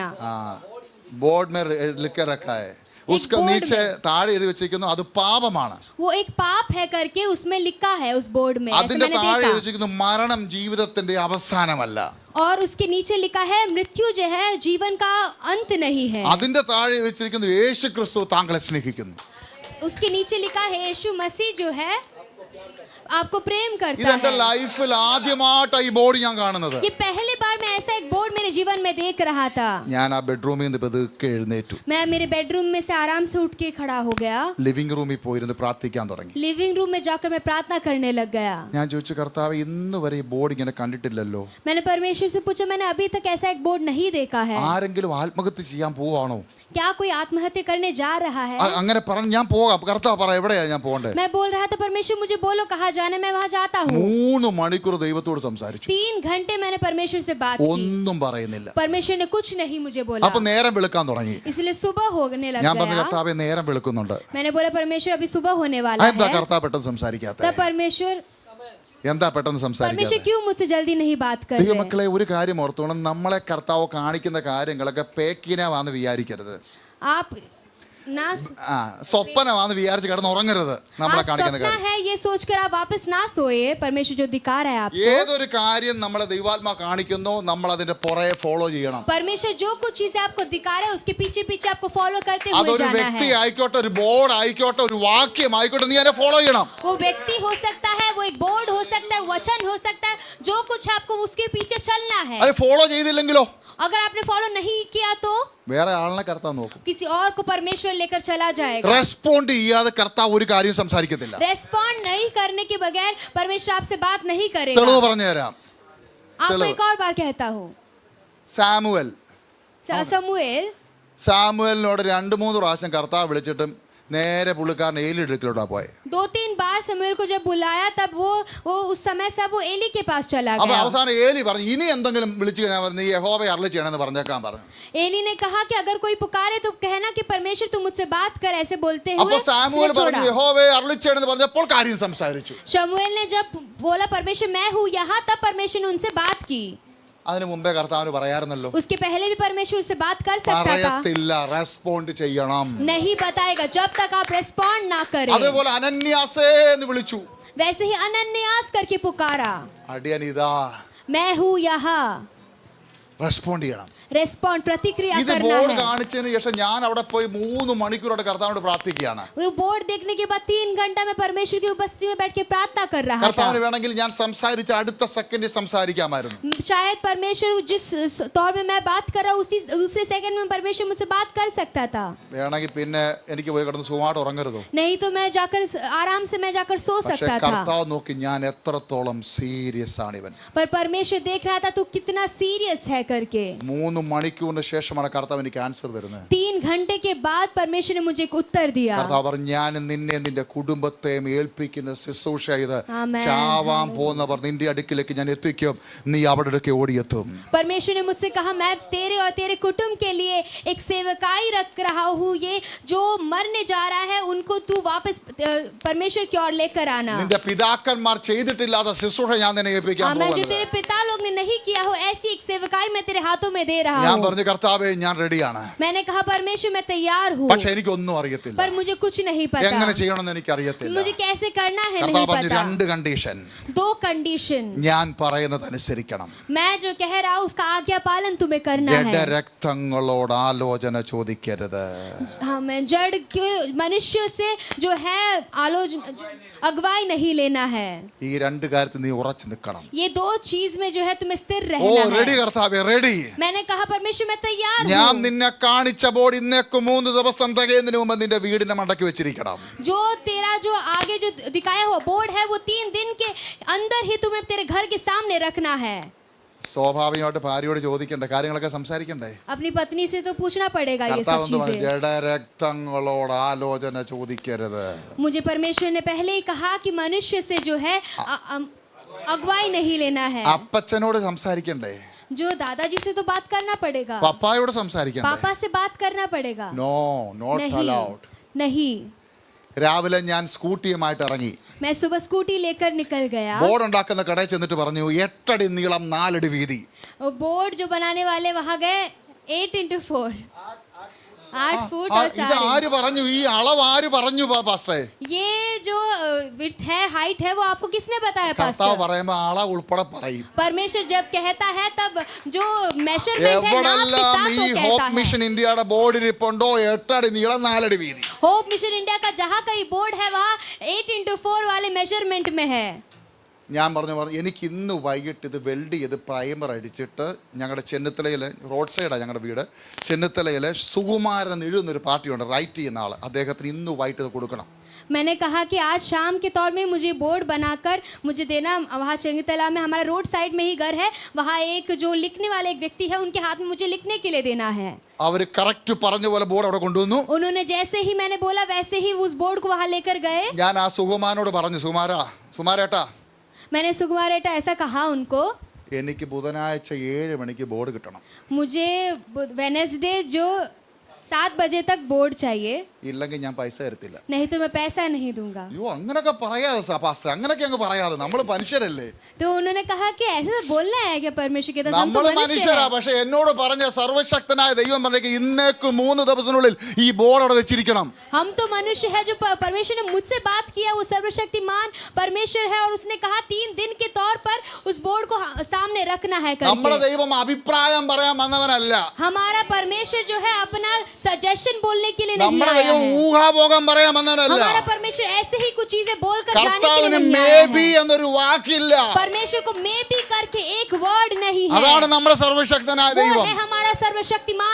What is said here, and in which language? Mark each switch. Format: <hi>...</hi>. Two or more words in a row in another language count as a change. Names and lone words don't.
<hi>हाँ, बोर्ड में लिख के रखा है. उसका बोर्ड</hi> <ml>नीचे താഴെ എഴുതി വെച്ചിരിക്കുന്നു, അത് പാപമാണ്.</ml> <hi>वो एक पाप है करके उसमें लिखा है उस बोर्ड में. ऐसे</hi> <ml>അതിന്റെ</ml> <hi>मैंने</hi> <ml>താഴെ</ml> <hi>देखा.</hi> <ml>എഴുതി വെച്ചിരിക്കുന്നു, മരണം ജീവിതത്തിന്റെ അവസാനമല്ല.</ml> <hi>और उसके नीचे लिखा है मृत्यु जो है जीवन का अंत नहीं है.</hi> <ml>അതിന്റെ താഴെ വെച്ചിരിക്കുന്നു, യേശു ക്രിസ്തു താങ്കളെ സ്നേഹിക്കുന്നു.</ml> <hi>उसके नीचे लिखा है यीशु मसीह जो है आपको प्रेम करता</hi> <ml>ഇതെന്റെ</ml> <hi>है।</hi> <ml>ലൈഫിൽ ആദ്യമായിട്ടാണ് ഈ ബോർഡ് ഞാൻ കാണുന്നത്.</ml> <hi>ये पहली बार मैं ऐसा एक बोर्ड मेरे जीवन में देख रहा था।</hi> <ml>ഞാൻ ആ ബെഡ്റൂമിൽ നിന്ന് പതുക്കെ എഴുന്നേറ്റു.</ml> <hi>मैं मेरे बेडरूम में से आराम से उठ के खड़ा हो गया।</hi> <en>living room</en> <ml>പോയിരുന്ന് പ്രാർത്ഥിക്കാൻ തുടങ്ങി.</ml> <en>living room</en> <hi>में जाकर मैं प्रार्थना करने लग गया।</hi> <ml>ഞാൻ ചോദിച്ചു, കർത്താവ് ഇന്ന് വരെ ഈ ബോർഡ് ഇങ്ങനെ കണ്ടിട്ടില്ലല്ലോ.</ml> <hi>मैंने परमेश्वर से पूछा, मैंने अभी तक ऐसा एक बोर्ड नहीं देखा है।</hi> <ml>ആരെങ്കിലും ആത്മഹത്യ ചെയ്യാൻ പോവാണോ?</ml> <hi>क्या कोई आत्महत्या करने जा रहा है?</hi> <ml>അങ്ങനെ പറഞ്ഞു. ഞാൻ പോകാം. കർത്താവ് പറ, എവിടെയാ ഞാൻ പോകണ്ടേ?</ml> <hi>मैं बोल रहा था, परमेश्वर मुझे बोलो कहाँ जाना है, मैं वहाँ जाता हूँ।</hi> <ml>3 മണിക്കൂർ ദൈവത്തോട് സംസാരിച്ചു.</ml> <hi>3 घंटे मैंने परमेश्वर से बात की।</hi> <ml>ഒന്നും പറയുന്നില്ല.</ml> <hi>परमेश्वर ने कुछ नहीं मुझे बोला।</hi> <ml>അപ്പൊ നേരം വെളുക്കാൻ തുടങ്ങി.</ml> <hi>इसलिए सुबह होने लग</hi> <ml>ഞാൻ പറഞ്ഞു,</ml> <hi>गया।</hi> <ml>കർത്താവേ നേരം വെളുക്കുന്നുണ്ട്.</ml> <hi>मैंने बोला, परमेश्वर अभी सुबह होने वाला</hi> <ml>എന്താ</ml> <hi>है।</hi> <ml>കർത്താവ് പെട്ടെന്ന് സംസാരിക്കാത്ത?</ml> <hi>तब परमेश्वर</hi> <ml>എന്താ പെട്ടെന്ന് സംസാരിക്കാത്ത?</ml> <hi>क्यों मुझसे जल्दी नहीं बात कर रहे?</hi> <ml>ദൈവമക്കളെ, ഒരു കാര്യം ഓർത്തോണം. നമ്മളെ കർത്താവ് കാണിക്കുന്ന കാര്യങ്ങളൊക്കെ പേക്കിനാവാന്ന് വിചാരിക്കരുത്.</ml> <hi>आप ना</hi> <ml>സ്വപ്നമാന്ന് വിചാരിച്ച് കിടന്ന് ഉറങ്ങരുത്. നമ്മളെ കാണിക്കുന്ന</ml> <hi>सपना</hi> <ml>കാര്യം</ml> <hi>है ये सोचकर आप वापस ना सोए। परमेश्वर जो दिखा रहा है आपको,</hi> <ml>ഏതൊരു കാര്യം നമ്മളെ ദൈവാത്മാ കാണിക്കുന്നോ നമ്മൾ അതിന്റെ പുറകെ ഫോളോ ചെയ്യണം.</ml> <hi>परमेश्वर जो कुछ चीजें आपको दिखा रहे हैं उसके पीछे पीछे आपको फॉलो करते हुए</hi> <ml>അതൊരു</ml> <hi>जाना</hi> <ml>വ്യക്തി</ml> <hi>है।</hi> <ml>ആയിക്കോട്ടെ, ഒരു ബോർഡ് ആയിക്കോട്ടെ, ഒരു വാക്യം ആയിക്കോട്ടെ, നീ അതിനെ ഫോളോ ചെയ്യണം.</ml> <hi>वो व्यक्ति हो सकता है, वो एक बोर्ड हो सकता है, वचन हो सकता है, जो कुछ है आपको उसके पीछे चलना है।</hi> <ml>അത് ഫോളോ ചെയ്തില്ലെങ്കിലോ</ml> <hi>अगर आपने फॉलो नहीं किया तो</hi> <ml>വേറെ ആളിനെ കർത്താവ് നോക്കും.</ml> <hi>किसी और को परमेश्वर लेकर चला जाएगा।</hi> <ml>റെസ്പോണ്ട് ചെയ്യാതെ കർത്താവ് ഒരു കാര്യം സംസാരിക്കത്തില്ല.</ml> <hi>रेस्पॉन्ड नहीं करने के बगैर परमेश्वर आपसे बात नहीं</hi> <ml>തെളിവ്</ml> <hi>करेगा।</hi> <ml>പറഞ്ഞു തരാം.</ml> <hi>आपको एक और बार कहता हूँ,</hi> <ml>സാമുവൽ</ml> <hi>समुएल</hi> <ml>2-3 പ്രാവശ്യം കർത്താവ് വിളിച്ചിട്ടും നേരെ പുള്ളിക്കാരൻ ഏലി അടുക്കലോട്ടാ പോയെ.</ml> <hi>2-3 बार समुएल को जब बुलाया तब वो उस समय सब वो एली के पास चला</hi> <ml>അപ്പൊ</ml> <hi>गया।</hi> <ml>അവസാനം ഏലി പറഞ്ഞു, ഇനി എന്തെങ്കിലും വിളിച്ചു കഴിഞ്ഞാൽ പറഞ്ഞു, നീ യഹോവയെ അരുളി ചെയ്യണമെന്ന് പറഞ്ഞേക്കാൻ പറഞ്ഞു.</ml> <hi>एली ने कहा कि अगर कोई पुकारे तो कहना कि परमेश्वर तू मुझसे बात कर, ऐसे बोलते</hi> <ml>അപ്പൊ</ml> <hi>हुए</hi> <ml>സാമുവൽ</ml> <hi>उसने</hi> <ml>പറഞ്ഞു,</ml> <hi>छोड़ा।</hi> <ml>യഹോവയെ അരുളി ചെയ്യണമെന്ന് പറഞ്ഞപ്പോൾ കാര്യം സംസാരിച്ചു.</ml> <hi>शमूएल ने जब बोला परमेश्वर मैं हूँ यहाँ, तब परमेश्वर ने उनसे बात की।</hi> <ml>അതിനു മുമ്പേ കർത്താവിന് പറയാറുന്നല്ലോ,</ml> <hi>उसके पहले भी परमेश्वर उससे बात कर सकता था।</hi> <ml>പറയത്തില്ല, റെസ്പോണ്ട് ചെയ്യണം.</ml> <hi>नहीं बताएगा जब तक आप रेस्पॉन्ड ना करें।</hi> <ml>അതേപോലെ അനന്യാസേ എന്ന് വിളിച്ചു.</ml> <hi>वैसे ही अनन्यास करके पुकारा,</hi> <ml>അടിയൻ ഇതാ.</ml> <hi>मैं हूँ यहाँ।</hi> <ml>റെസ്പോണ്ട് ചെയ്യണം.</ml> <hi>रेस्पॉन्ड प्रतिक्रिया</hi> <ml>ഇത്</ml> <hi>करना</hi> <ml>ബോർഡ്</ml> <hi>है।</hi> <ml>കാണിച്ചതിന് ശേഷം ഞാൻ അവിടെ പോയി 3 മണിക്കൂറോടെ കർത്താവിനോട് പ്രാർത്ഥിക്കുകയാണ്.</ml> <hi>वो बोर्ड देखने के बाद 3 घंटा में परमेश्वर की उपस्थिति में बैठ के प्रार्थना कर रहा था।</hi> <ml>കർത്താവിന് വേണമെങ്കിൽ ഞാൻ സംസാരിച്ച അടുത്ത സെക്കൻഡിൽ സംസാരിക്കാമായിരുന്നു.</ml> <hi>शायद परमेश्वर जिस तौर में मैं बात कर रहा हूँ उसी दूसरे सेकंड में परमेश्वर मुझसे बात कर सकता था।</hi> <ml>വേണമെങ്കിൽ പിന്നെ എനിക്ക് പോയി കിടന്ന് സുഖമായിട്ട് ഉറങ്ങരുതോ?</ml> <hi>नहीं तो मैं जाकर आराम से मैं जाकर सो</hi> <ml>പക്ഷെ</ml> <hi>सकता था।</hi> <ml>കർത്താവ് നോക്കി ഞാൻ എത്രത്തോളം സീരിയസ് ആണ് ഇവൻ.</ml> <hi>पर परमेश्वर देख रहा था तू कितना सीरियस है करके।</hi> <ml>3 മണിക്കൂറിന് ശേഷമാണ് കർത്താവ് എനിക്ക് ആൻസർ തരുന്നത്.</ml> <hi>3 घंटे के बाद परमेश्वर ने मुझे एक उत्तर दिया।</hi> <ml>കർത്താവ് പറഞ്ഞു, ഞാൻ നിന്നെ നിന്റെ കുടുംബത്തെയും ഏൽപ്പിക്കുന്ന ശുശ്രൂഷ ഇത് ആമേൻ. ചാവാൻ പോകുന്നവർ നിന്റെ അടുക്കിലേക്ക് ഞാൻ എത്തിക്കും, നീ അവിടെ അടുക്കെ ഓടിയെത്തും.</ml> <hi>परमेश्वर ने मुझसे कहा मैं तेरे और तेरे कुटुंब के लिए एक सेवकाई रख रहा हूँ। ये जो मरने जा रहा है उनको तू वापस परमेश्वर की ओर लेकर आना।</hi> <ml>നിന്റെ പിതാക്കന്മാർ ചെയ്തിട്ടില്ലാത്ത ശുശ്രൂഷ ഞാൻ നിന്നെ ഏൽപ്പിക്കാൻ</ml> <hi>मैं जो</hi> <ml>പോകുന്നത്.</ml> <hi>तेरे पिता लोग ने नहीं किया हो ऐसी एक सेवकाई मैं तेरे हाथों में दे रहा</hi> <ml>ഞാൻ</ml> <hi>हूँ।</hi> <ml>പറഞ്ഞു, കർത്താവേ ഞാൻ റെഡിയാണ്,</ml> <hi>मैंने कहा परमेश्वर मैं तैयार हूँ,</hi> <ml>പക്ഷെ എനിക്കൊന്നും അറിയത്തില്ല,</ml> <hi>पर मुझे कुछ नहीं</hi> <ml>എങ്ങനെ</ml> <hi>पता,</hi> <ml>ചെയ്യണമെന്ന് എനിക്ക് അറിയത്തില്ല.</ml> <hi>मुझे कैसे करना है नहीं</hi> <ml>കർത്താവ് പറഞ്ഞു,</ml> <hi>पता।</hi> <ml>2 കണ്ടീഷൻ.</ml> <hi>2 कंडीशन,</hi> <ml>ഞാൻ പറയുന്നത് അനുസരിക്കണം.</ml> <hi>मैं जो कह रहा हूँ उसका आज्ञा पालन तुम्हें करना है।</hi> <ml>ജഡരക്തങ്ങളോട് ആലോചന ചോദിക്കരുത്.</ml> <hi>हाँ, मैं जड़ के मनुष्य से जो है आलोचना अगुवाई नहीं लेना है।</hi> <ml>ഈ 2 കാര്യത്തിൽ നീ ഉറച്ചു നിൽക്കണം.</ml> <hi>ये 2 चीज में जो है तुम्हें स्थिर</hi> <ml>ഓ</ml> <hi>रहना</hi> <ml>റെഡി</ml> <hi>है।</hi> <ml>കർത്താവേ, റെഡി.</ml> <hi>मैंने कहा परमेश्वर मैं तैयार</hi> <ml>ഞാൻ</ml> <hi>हूँ।</hi> <ml>നിന്നെ കാണിച്ച ബോർഡ് ഇന്നേക്ക് 3 ദിവസം തികയുന്നതിന് മുമ്പ് നിന്റെ വീടിന്റെ മണ്ടയ്ക്ക് വെച്ചിരിക്കണം.</ml> <hi>जो तेरा जो आगे जो दिखाया हुआ बोर्ड है वो 3 दिन के अंदर ही तुम्हें तेरे घर के सामने रखना है।</hi> <ml>സ്വാഭാവികമായിട്ട് ഭാര്യയോട് ചോദിക്കണ്ടേ, കാര്യങ്ങളൊക്കെ സംസാരിക്കണ്ടേ?</ml> <hi>अपनी पत्नी से तो पूछना पड़ेगा ये</hi> <ml>കർത്താവ്</ml> <hi>सब</hi> <ml>എന്ത് പറഞ്ഞു?</ml> <hi>चीजें।</hi> <ml>ജഡരക്തങ്ങളോട് ആലോചന ചോദിക്കരുത്.</ml> <hi>मुझे परमेश्वर ने पहले ही कहा कि मनुष्य से जो है अगुवाई नहीं लेना है।</hi> <ml>അപ്പച്ചനോട് സംസാരിക്കണ്ടേ?</ml> <hi>जो दादाजी से तो बात करना पड़ेगा,</hi> <ml>പപ്പായോട് സംസാരിക്കണ്ടേ?</ml> <hi>पापा से बात करना पड़ेगा।</hi> <en>no, not</en> <hi>नहीं</hi> <en>അലൗഡ്.</en> <hi>नहीं।</hi> <ml>രാവിലെ ഞാൻ സ്കൂട്ടിയുമായിട്ട് ഇറങ്ങി.</ml> <hi>मैं सुबह स्कूटी लेकर निकल गया।</hi> <ml>ബോർഡ് ഉണ്ടാക്കുന്ന കടയിൽ ചെന്നിട്ട് പറഞ്ഞു, 8 അടി നീളം 4 അടി വീതി.</ml> <hi>बोर्ड जो बनाने वाले वहां गए 8x4 8 फुट</hi> <ml>ആ,</ml> <hi>और</hi> <ml>ഇത്</ml> <hi>4</hi> <ml>ആര് പറഞ്ഞു? ഈ അളവ് ആര് പറഞ്ഞു പാസ്റ്ററെ?</ml> <hi>ये जो विड्थ है, हाइट है, वो आपको किसने बताया</hi> <ml>കർത്താവ്</ml> <hi>पास्टर?</hi> <ml>പറയുമ്പോ അളവ് ഉൾപ്പെടെ പറയും.</ml> <hi>परमेश्वर जब कहता है तब जो मेजरमेंट है नाप के</hi> <ml>എവിടെല്ലാം</ml> <hi>साथ</hi> <ml>ഈ</ml> <hi>वो कहता</hi> <ml>ഹോപ്പ്</ml> <hi>है.</hi> <ml>മിഷൻ ഇന്ത്യയുടെ ബോർഡിൽ ഇരിപ്പുണ്ടോ 8 അടി നീളം 4 അടി വീതി.</ml> <hi>होप मिशन इंडिया का जहाँ कहीं बोर्ड है वहाँ 8x4 वाले मेजरमेंट में है.</hi> <ml>ഞാൻ പറഞ്ഞു എനിക്ക് ഇന്ന് വൈകിട്ട് ഇത് വെൽഡ് ചെയ്ത് പ്രൈമർ അടിച്ചിട്ട് ഞങ്ങളുടെ ചെന്നിത്തലയിൽ</ml> <en>road side</en> <ml>ഞങ്ങളുടെ വീട്. ചെന്നിത്തലയിൽ സുകുമാരൻ എഴുതുന്നൊരു പാർട്ടിയുണ്ട്, റൈറ്റ് ചെയ്യുന്ന ആൾ. അദ്ദേഹത്തിന് ഇന്ന് വൈകിട്ട് ഇത് കൊടുക്കണം.</ml> <hi>मैंने कहा कि आज शाम के तौर में मुझे बोर्ड बनाकर मुझे देना. वहाँ चंगीतला में हमारा</hi> <en>road side</en> <hi>में ही घर है, वहाँ एक जो लिखने वाले एक व्यक्ति है, उनके हाथ में मुझे लिखने के लिए देना है.</hi> <ml>അവർ കറക്റ്റ് പറഞ്ഞ പോലെ ബോർഡ് അവിടെ കൊണ്ടുവന്നു.</ml> <hi>उन्होंने जैसे ही मैंने बोला वैसे ही उस बोर्ड को वहाँ लेकर गए.</hi> <ml>ഞാൻ ആ സുകുമാരനോട് പറഞ്ഞു, സുകുമാരേട്ടാ</ml> <hi>मैंने सुकुमारेटा ऐसा कहा उनको,</hi> <ml>എനിക്ക് ബുധനാഴ്ച 7 മണിക്ക് ബോർഡ് കിട്ടണം.</ml> <hi>मुझे वेडनेसडे जो 7 बजे तक बोर्ड चाहिए,</hi> <ml>ഇല്ലെങ്കിൽ ഞാൻ പൈസ തരത്തില്ല.</ml> <hi>नहीं तो मैं पैसा नहीं दूंगा.</hi> <ml>അയ്യോ അങ്ങനൊക്കെ പറയാതെ പാസ്റ്റർ, അങ്ങനൊക്കെ അങ്ങ് പറയാതെ, നമ്മൾ മനുഷ്യരല്ലേ?</ml> <hi>तो उन्होंने कहा कि ऐसे बोलना है क्या परमेश्वर के? हम तो</hi> <ml>നമ്മൾ</ml> <hi>मनुष्य</hi> <ml>മനുഷ്യരാ.</ml> <hi>हैं.</hi> <ml>പക്ഷെ എന്നോട് പറഞ്ഞ സർവശക്തനായ ദൈവം പറഞ്ഞേക്ക് ഇന്നേക്ക് 3 ദിവസത്തിനുള്ളിൽ ഈ ബോർഡ് അവിടെ വെച്ചിരിക്കണം.</ml> <hi>हम तो मनुष्य है. जो परमेश्वर ने मुझसे बात किया वो सर्वशक्तिमान परमेश्वर है और उसने कहा 3 दिन के तौर पर उस बोर्ड को सामने रखना है</hi> <ml>നമ്മുടെ</ml> <hi>करके.</hi> <ml>ദൈവം അഭിപ്രായം പറയാൻ വന്നവനല്ല.</ml> <hi>हमारा परमेश्वर जो है अपना सजेशन बोलने के लिए नहीं</hi> <ml>നമ്മുടെ</ml> <hi>आया</hi> <ml>ദൈവം</ml> <hi>है.</hi> <ml>ഊഹാഭോഗം പറയാൻ വന്നവനല്ല.</ml> <hi>हमारा परमेश्वर ऐसे ही कुछ चीजें बोलकर जाने के लिए</hi> <ml>കർത്താവിന്</ml> <hi>नहीं</hi> <en>മേ</en> <hi>आया</hi> <en>ബി</en> <hi>है.</hi> <ml>എന്നൊരു വാക്കില്ല.</ml> <hi>परमेश्वर को मे भी करके एक वर्ड नहीं है.</hi> <ml>അതാണ് നമ്മുടെ സർവശക്തനായ</ml> <hi>वो</hi> <ml>ദൈവം.</ml> <hi>है हमारा सर्वशक्तिमान</hi>